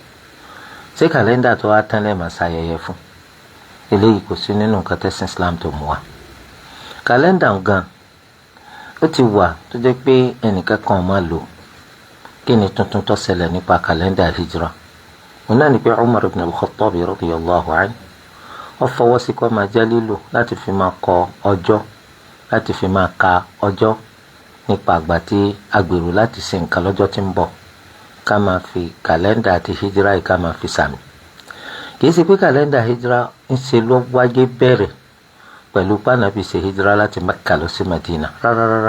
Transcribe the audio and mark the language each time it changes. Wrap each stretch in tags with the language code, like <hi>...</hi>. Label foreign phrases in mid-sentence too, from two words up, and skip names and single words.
<yo>Ṣé kàlẹ́ndà tó wá tán lẹ́ẹ̀ máa ṣayẹyẹ fún? Eléyìí kò sí nínú nǹkan tẹ́sìn Islam tó mú wa. Kàlẹ́ndà gan ó ti wà tó jẹ́ pé ẹnìkan kan máa lò. Kí ni tuntun tó ṣẹlẹ̀ nípa kàlẹ́ndà hijra? Òun náà ni pé Umar ibn al-Khattab</yo> <ar>رضي الله عنه</ar> <yo>ó fọwọ́ sí kó máa jẹ́ lílò láti fi máa kọ ọjọ́, láti fi máa ka ọjọ́ nípa àgbà tí a gbèrò láti ṣe nǹkan lọ́jọ́ tí ń bọ̀, ká máa fi kàlẹ́ndà àti hijra yìí ká máa fi sàmì. Kìí ṣe pé kàlẹ́ndà hijra ń ṣe ló wáyé bẹ̀rẹ̀ pẹ̀lú pànàbí ṣe hijra láti Mẹ́kà lọ sí Madina rárá.</yo>